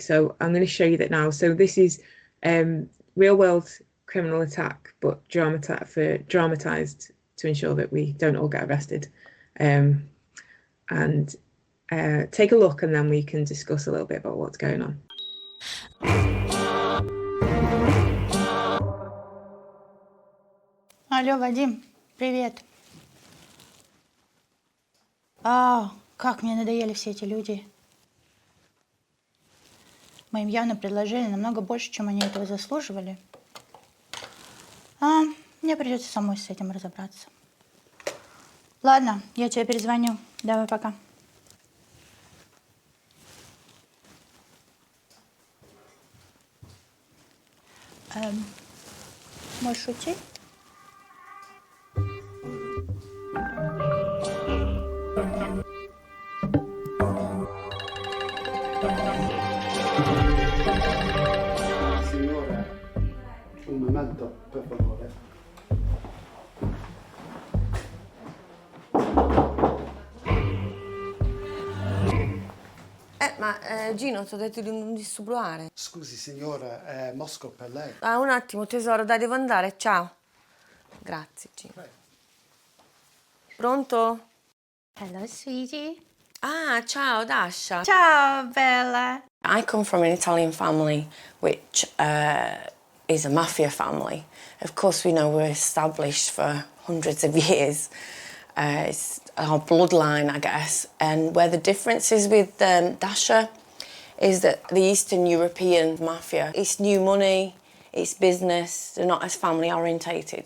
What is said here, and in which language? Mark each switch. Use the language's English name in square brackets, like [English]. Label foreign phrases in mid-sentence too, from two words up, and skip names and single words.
[English] So I'm going to show you that now. So this is real world criminal attack, but dramatized to ensure that we don't all get arrested. And take a look, and then we can discuss a little bit about what's going on. [Russian] Алло, Вадим, привет. Как мне надоели все эти люди. Мы им явно предложили намного больше, чем они этого заслуживали. Мне придется самой с этим разобраться. Ладно, я тебе перезвоню. Давай, пока. Можешь шутить? [Italian] Signora, un momento, per favore. Gino, ti ho detto di non disturbare. Scusi signora, è Mosco per lei. Un attimo, tesoro, dai, devo andare, ciao. Grazie, Gino. Prego. Pronto? [English] Hello, sweetie. [Italian] Ciao, Dasha. Ciao, Bella. [English] I come from an Italian family, which is a mafia family. Of course, we know we're established for hundreds of years. It's our bloodline, I guess. And where the difference is with Dasha is that the Eastern European mafia, it's new money, it's business, they're not as family orientated.